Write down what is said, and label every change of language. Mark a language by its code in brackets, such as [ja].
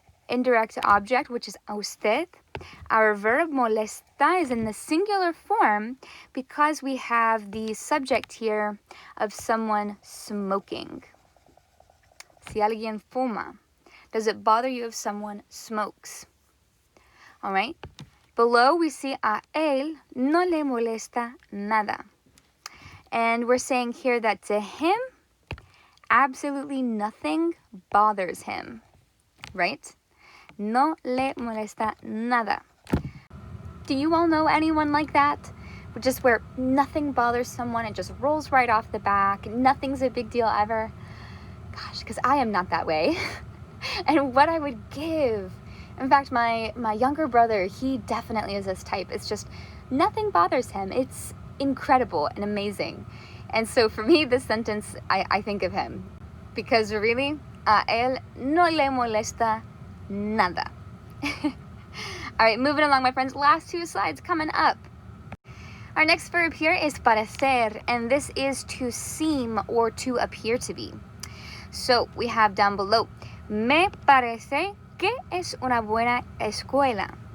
[en] indirect object, which is usted. Our verb molesta is in the singular form because we have the subject here of someone smoking. [es] Si alguien fuma. [en] Does it bother you if someone smokes? All right. Below we see [es] a él no le molesta nada. [en] And we're saying here that to him, absolutely nothing bothers him, right? [es] No le molesta nada. [en] Do you all know anyone like that? Just where nothing bothers someone, it just rolls right off the back, nothing's a big deal ever. Gosh, because I am not that way. And what I would give. In fact, my younger brother, he definitely is this type. It's just nothing bothers him. It's incredible and amazing. And so for me, this sentence, I think of him. Because really, [es] a él no le molesta nada. [en] All right, moving along, my friends. Last two slides coming up. Our next verb here is parecer, and this is to seem or to appear to be. So we have down below, [es] me parece que es una buena escuela.